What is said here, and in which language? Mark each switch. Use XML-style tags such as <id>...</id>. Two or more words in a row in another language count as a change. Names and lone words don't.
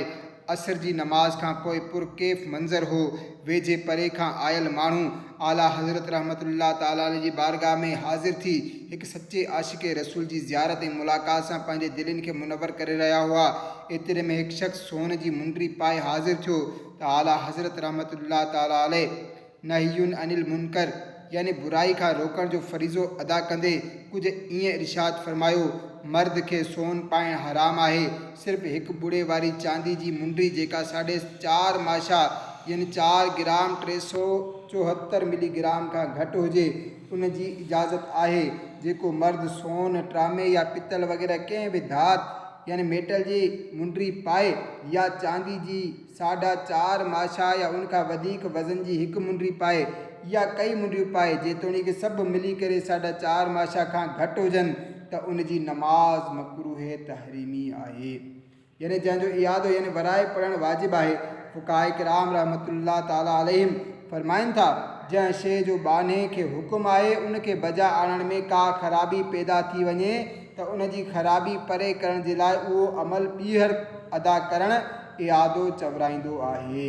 <sd>असर जी नमाज़ खां पोइ पुरकैफ़ मंज़र हो। वेझे परे खां आयल माण्हू आला हज़रत</sd> <ar>رحمة الله تعالى عليه</ar> <sd>जी बारगाह में हाज़िर थी हिकु सचे आशिक़ रसूल जी ज़ियारत ऐं मुलाक़ात सां पंहिंजे दिलनि खे मुनवर करे रहिया हुआ। एतिरे में हिकु शख़्स सोन जी मुंडी पाए हाज़िर थियो त आला हज़रत</sd> <ar>رحمة الله تعالى عليه نهي عن المنكر</ar> <sd>यानी बुराई खां रोकण जो फ़रीज़ो अदा कंदे कुझु ईअं इरशाद फ़रमायो, मर्द खे सोन पाइणु हराम आहे, सिर्फ़ु हिकु बुड़े वारी चांदी जी मुंडी जेका 4.5 माशा यानी 4 ग्राम 374 मिलीग्राम खां घटि हुजे उन जी इजाज़त आहे। जेको मर्द सोन, ट्रामे या पितल वग़ैरह कंहिं बि धात यानी मेटल जी मुंडी पाए या चांदी जी 4.5 माशा या उनखां वधीक वज़न जी हिकु मुंडी पाए या कई मुंडियूं पाए, जेतोणीकि सभु मिली करे 4.5 माशा खां घटि हुजनि, त उन जी नमाज़ मकरूह तहरीमी आहे। यानी जंहिंजो इयादो यानी वराए पढ़णु वाजिबु आहे। फ़ुक़हाए किराम</sd> <ar>رحمة الله تعالى عليهم</ar> <sd>फ़रमाइनि था, जंहिं शइ जो बाने खे हुकुम आहे उनखे बजा आणण में का ख़राबी पैदा थी वञे त उन जी ख़राबी परे करण जे लाइ उहो अमल ॿीहर अदा करणु इयादो चवराईंदो आहे।</sd>